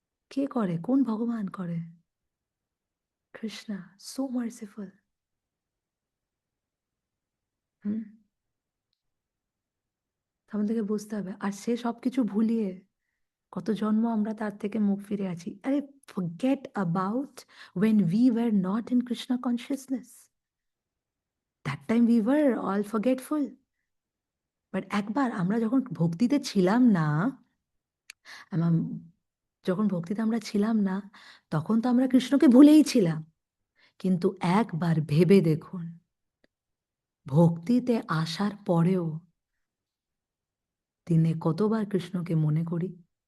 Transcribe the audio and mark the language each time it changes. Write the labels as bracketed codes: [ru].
[bn] কে করে? কোন ভগবান করে? Krishna, [en] So merciful. [bn] হুম, আমাদেরকে বুঝতে হবে। আর সে সবকিছু ভুলিয়ে কত জন্ম আমরা তার থেকে মুখ ফিরে আছি। আরে [en] forget about when we were not in Krishna consciousness. That time we were all forgetful. [bn] But একবার আমরা যখন ভক্তিতে ছিলাম না, আমার- যখন ভক্তিতে আমরা ছিলাম না, তখন তো আমরা কৃষ্ণকে ভুলেই ছিলাম। কিন্তু একবার ভেবে দেখুন, ভক্তিতে আসার পরেও দিনে কতবার কৃষ্ণকে মনে করি?